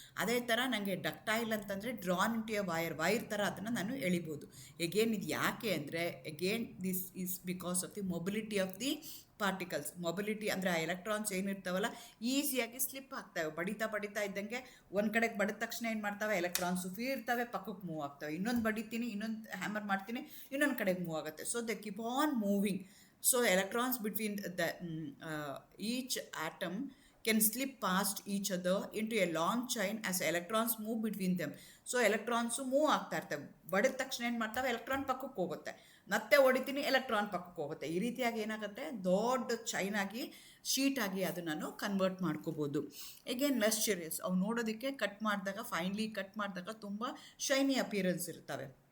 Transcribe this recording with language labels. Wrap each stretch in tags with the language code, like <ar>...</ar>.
<kn>ಅದೇ ಥರ ನನಗೆ ಡಕ್ಟೈಲ್ ಅಂತಂದರೆ ಡ್ರಾನ್ ಇಂಟು ಎ ವೈರ್ ಥರ ಅದನ್ನು ನಾನು ಎಳಿಬೋದು. ಎಗೇನ್ ಇದು ಯಾಕೆ ಅಂದರೆ,</kn> <en>Again this is because of the mobility of the particles.</en> <kn>Mobility ಅಂದರೆ ಆ ಎಲೆಕ್ಟ್ರಾನ್ಸ್ ಏನಿರ್ತಾವಲ್ಲ ಈಸಿಯಾಗಿ ಸ್ಲಿಪ್ ಆಗ್ತವೆ. ಬಡಿತಾ ಇದ್ದಂಗೆ ಒಂದು ಕಡೆಗೆ ಬಡಿದ ತಕ್ಷಣ ಏನು ಮಾಡ್ತವೆ, ಎಲೆಕ್ಟ್ರಾನ್ಸ್ ಫ್ರೀ ಇರ್ತವೆ, ಪಕ್ಕಕ್ಕೆ ಮೂವ್ ಆಗ್ತವೆ. ಇನ್ನೊಂದು ಬಡಿತೀನಿ, ಇನ್ನೊಂದು ಹ್ಯಾಮರ್ ಮಾಡ್ತೀನಿ, ಇನ್ನೊಂದು ಕಡೆಗೆ ಮೂವ್ ಆಗುತ್ತೆ.</kn> <en>So they keep on moving. So electrons between the each atom can slip past each other into a long chain as electrons move between them.</en> <kn>So electrons move ಆಗ್ತಾ ಇರ್ತವೆ. ಬಡಿದ ತಕ್ಷಣ ಏನು ಮಾಡ್ತವೆ, ಎಲೆಕ್ಟ್ರಾನ್ ಪಕ್ಕಕ್ಕೆ ಹೋಗುತ್ತೆ, ಮತ್ತೆ ಹೊಡಿತೀನಿ, ಎಲೆಕ್ಟ್ರಾನ್ ಪಕ್ಕಕ್ಕೆ ಹೋಗುತ್ತೆ. ಈ ರೀತಿಯಾಗಿ ಏನಾಗುತ್ತೆ, ದೊಡ್ಡ ಚೈನ್ ಆಗಿ, ಶೀಟ್ ಆಗಿ ಅದು ನಾನು ಕನ್ವರ್ಟ್ ಮಾಡ್ಕೋಬೋದು. ಎಗೇನ್ ಲಸ್ಚರಿಯಸ್, ಅವು ನೋಡೋದಕ್ಕೆ ಕಟ್ ಮಾಡಿದಾಗ, ಫೈನ್ಲಿ ಕಟ್ ಮಾಡಿದಾಗ ತುಂಬ ಶೈನಿ ಅಪಿಯರೆನ್ಸ್ ಇರ್ತವೆ.</kn>